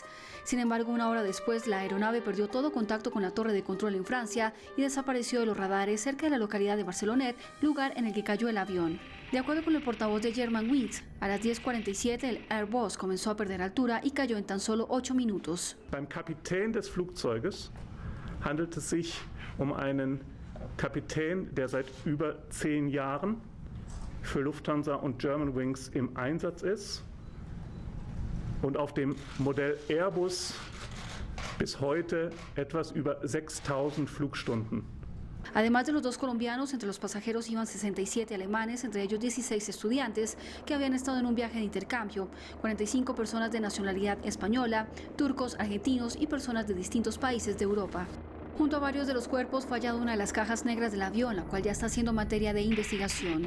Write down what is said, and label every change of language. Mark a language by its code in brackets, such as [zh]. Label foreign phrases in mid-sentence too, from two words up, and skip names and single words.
[es] Sin embargo, una hora después, la aeronave perdió todo contacto con la torre de control en Francia y desapareció de los radares cerca de la localidad de Barcelonet, lugar en el que cayó el avión. De acuerdo con el portavoz de Germanwings, a las 10:47 el Airbus comenzó a perder altura y cayó en tan solo 8 minutos. [de] Beim Kapitän des Flugzeuges handelt es sich einen Kapitän, der seit über 10 Jahren für Lufthansa und Germanwings im Einsatz ist und auf dem Modell Airbus bis heute etwas über 6.000 Flugstunden [es] Además de los 2 colombianos, entre los pasajeros iban 67 alemanes, entre ellos 16 estudiantes que habían estado en un viaje de intercambio, 45 personas de nacionalidad española, turcos, argentinos y personas de distintos países de Europa. Junto a varios de los cuerpos fue hallada una de las cajas negras del avión, la cual ya está siendo materia de investigación.